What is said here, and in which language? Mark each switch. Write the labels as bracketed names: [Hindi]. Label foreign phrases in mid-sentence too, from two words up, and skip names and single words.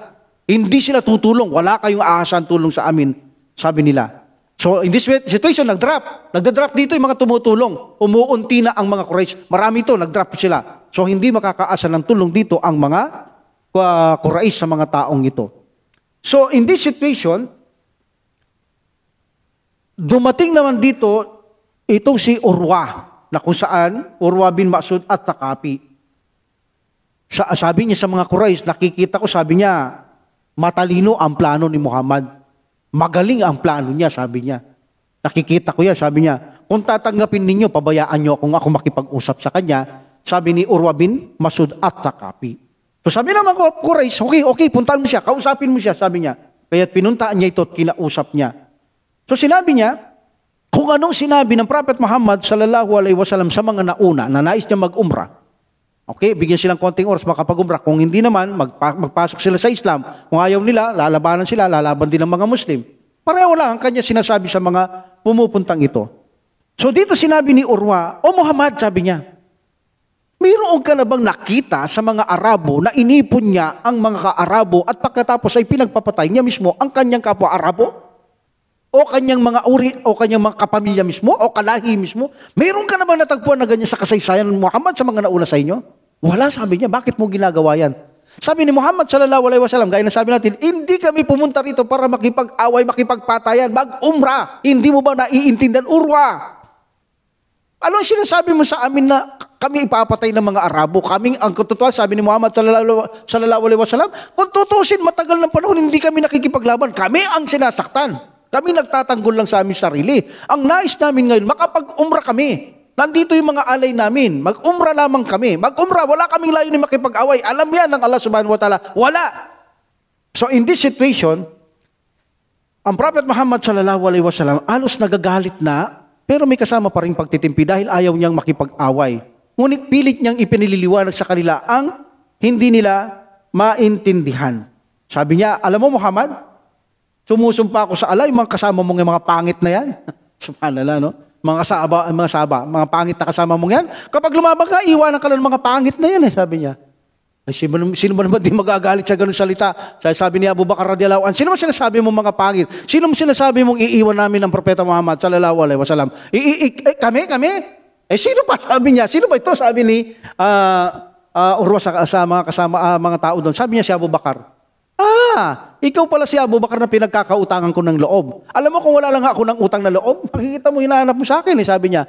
[Filipino] Hindi sila tutulong, wala kayong aasahan tulong sa amin, sabi nila. [English] So in this situation, [Filipino] nagda-drop dito yung mga tumutulong. Umuunti na ang mga Quraysh. Marami ito, nag-drop sila. So hindi makakaasa ng tulong dito ang mga Quraysh sa mga taong ito. [English] So in this situation, [Filipino] dumating naman dito itong si Urwa, na kung saan Urwa bin Mas'ud at Thaqafi. Sabi niya sa mga Quraysh, nakikita ko, sabi niya, matalino ang plano ni Muhammad. Magaling ang plano niya, sabi niya. Nakikita ko yan, sabi niya. Kung tatanggapin ninyo, pabayaan niyo kung ako makipag-usap sa kanya, sabi ni Urwa bin Mas'ud at Thaqafi. So sabi ng mga Quraysh, okay, puntahan mo siya, kausapin mo siya, sabi niya. Kaya pinuntaan niya ito at kinausap niya. So sinabi niya, kung anong sinabi ng Prophet Muhammad [Arabic] صلى الله عليه وسلم [Filipino] sa mga nauna na nais niya mag-umrah, okay, bigyan silang konting oras makapag-umrah. Kung hindi naman, magpasok sila sa Islam. Kung ayaw nila, lalaban din ng mga Muslim. Pareho lang ang kanya sinasabi sa mga pumupuntang ito. So dito sinabi ni Urwa, Muhammad, sabi niya, mayroon ka na bang nakita sa mga Arabo na inipon niya ang mga ka-Arabo at pagkatapos ay pinagpapatay niya mismo ang kanyang kapwa Arabo? O kanyang mga uri, o kanyang mga kapamilya mismo, o kalahi mismo? Mayroon ka na bang natagpuan na ganyan sa kasaysayan ng Muhammad sa mga nauna sa inyo? Wala, sabi niya. Bakit mo ginagawa yan? Sabi ni Muhammad [Arabic] صلى الله عليه وسلم, [Filipino] gaya na sabi natin, hindi kami pumunta rito para makipag-away, makipagpatayan, mag-umrah. Hindi mo ba naiintindihan, Urwa? Ano ang sinasabi mo sa amin na kami ipapatay ng mga Arabo? Ang katotohanan, sabi ni Muhammad [Arabic] صلى الله عليه وسلم, [Filipino] kung tutusin, matagal ng panahon, hindi kami nakikipaglaban. Kami ang sinasaktan. Kami nagtatanggol lang sa aming sarili. Ang nais namin ngayon, makapag-umrah kami. Nandito yung mga alay namin. Mag-umrah lamang kami. Mag-umrah, wala kaming layunin makipag-away. Alam yan ng Allah [Arabic] سبحانه وتعالى. [Filipino] Wala. [English] So in this situation, [Filipino] ang Prophet Muhammad [Arabic] صلى الله عليه وسلم [Filipino] halos nagagalit na, pero may kasama pa rin pagtitimpi dahil ayaw niyang makipag-away. Ngunit pilit niyang ipinililiwanag sa kanila ang hindi nila maintindihan. Sabi niya, alam mo Muhammad, sumusumpa ako sa Allah, yung mga kasama mong yung mga pangit na yan. Subhanallah, no? Mga saba, mga pangit na kasama mong yan. Kapag lumabang ka, iwanan ka lang ng mga pangit na yan, sabi niya. Ay, sino ba naman di magagalit sa ganun salita? Sabi ni Abu Bakar [Arabic] رضي الله عنه, [Filipino] sino ba sinasabi mong mga pangit? Sino mo sinasabi mong iiwan namin ng Propeta Muhammad [Arabic] صلى الله عليه وسلم? [Filipino] Kami? Sino pa? Sabi niya, sino ba ito? Sabi ni Urwa sa mga kasama, mga tao doon. Sabi niya si Abu Bakar, ikaw pala si Abu Bakar na pinagkakautangan ko ng loob. Alam mo kung wala lang ako ng utang na loob, makikita mo, hinahanap mo sa akin, sabi niya.